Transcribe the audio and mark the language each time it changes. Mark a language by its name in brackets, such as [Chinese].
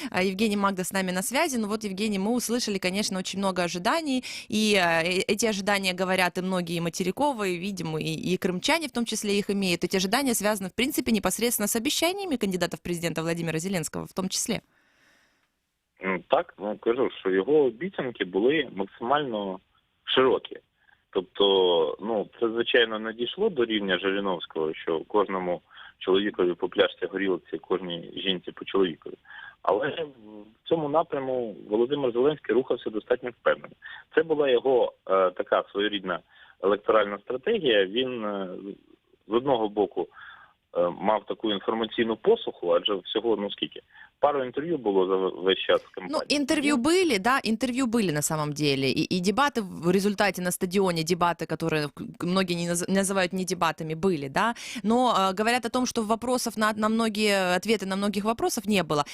[Russian] Евгений Магда с нами на связи. Ну вот, Евгений, мы услышали, конечно, очень много ожиданий. И эти ожидания говорят и многие материковые, видимо, и крымчане в том числе их имеют. Эти ожидания связаны, в принципе, непосредственно с обещаниями кандидата в президента Владимира Зеленского в том числе. [Ukrainian] Так, кажу, що його обіцянки були максимально широкі. Тобто, це, звичайно, не дійшло до рівня Жириновського, що кожному чоловікові по пляшці горілці, кожній жінці по чоловікові. Але в цьому напряму Володимир Зеленський рухався достатньо впевнено. Це була його така своєрідна електоральна стратегія. Він з одного боку мав таку інформаційну посуху, адже всього, скільки? [Russian] Пару интервью было за весь час в компании. Интервью были на самом деле. И дебаты в результате на стадионе, дебаты, которые многие не называют не дебатами, были, да. Но говорят о том, что ответы на многих вопросов не было.